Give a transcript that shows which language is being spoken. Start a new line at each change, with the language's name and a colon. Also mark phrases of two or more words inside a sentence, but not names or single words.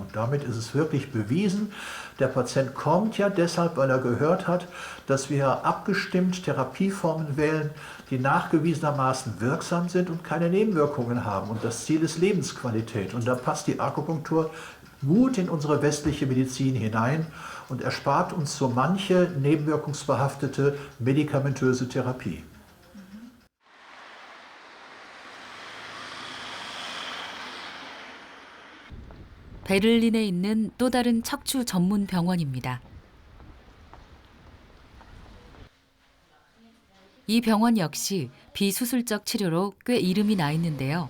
German: Und damit ist es wirklich bewiesen. Der Patient kommt ja deshalb, weil er gehört hat, dass wir abgestimmt Therapieformen wählen, die nachgewiesenermaßen wirksam sind und keine Nebenwirkungen haben. Und das Ziel ist Lebensqualität. Und da passt die Akupunktur gut in unsere westliche Medizin hinein und erspart uns so manche nebenwirkungsbehaftete medikamentöse Therapie.
Korean: 베를린에 있는 또 다른 척추 전문 병원입니다. 이 병원 역시 비수술적 치료로 꽤 이름이 나 있는데요.